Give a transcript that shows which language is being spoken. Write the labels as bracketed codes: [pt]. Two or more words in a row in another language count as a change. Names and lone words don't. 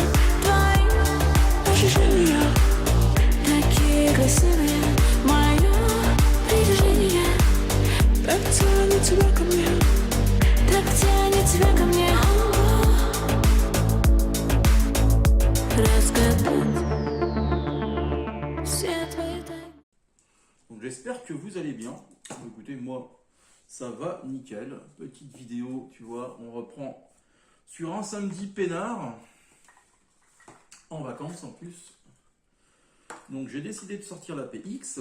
[ru] Твои ощущения такие красивые. Мое притяжение так тянет тебя ко мне, так тянет тебя ко мне. Разгадать все твои тайны. [fr] Donc j'espère que vous allez bien. Écoutez, moi ça va nickel. Petite vidéo, tu vois, on reprend sur un samedi peinard, en vacances en plus. Donc j'ai décidé de sortir la PX.